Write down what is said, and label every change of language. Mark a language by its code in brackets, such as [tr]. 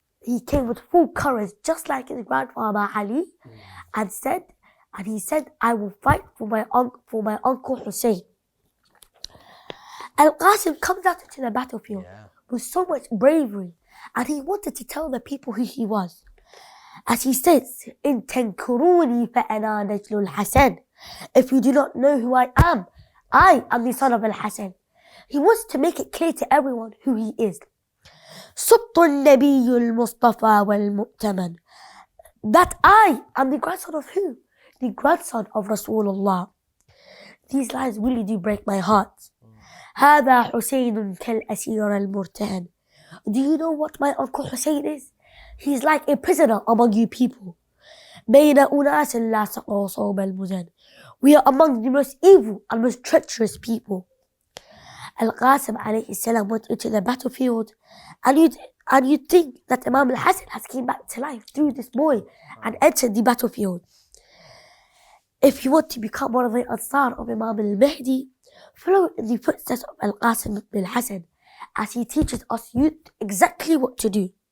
[en] He came with full courage, just like his grandfather Ali, and he said, I will fight for my uncle Hussein. Al-Qasim comes out into the battlefield with so much bravery, and he wanted to tell the people who he was. As he says, [ar] إِن تَنْكُرُونِي فَأَنَا نَجْلُ الْحَسَنِ. [en] If you do not know who I am the son of Al-Hasan. He wants to make it clear to everyone who he is. [ar] صُبْتُ النَّبِيُّ الْمُصْطَفَى وَالْمُؤْتَمَنِ. [en] That I am the grandson of who? The grandson of Rasulullah. These lines really do break my heart. [ar] هذا حسين كالأسير المرتهن. [en] Do you know what my uncle Hussein is? He's like a prisoner among you people. [ar] بين أناس لا سقوا صوب المزن. [en] We are among the most evil and most treacherous people. Al-Qasim alayhi salam went into the battlefield, and you'd think that Imam al-Hasan has came back to life through this boy and entered the battlefield. If you want to become one of the Ansar of Imam al-Mahdi, follow in the footsteps of Al-Qasim ibn al-Hasan, as he teaches us youth exactly what to do.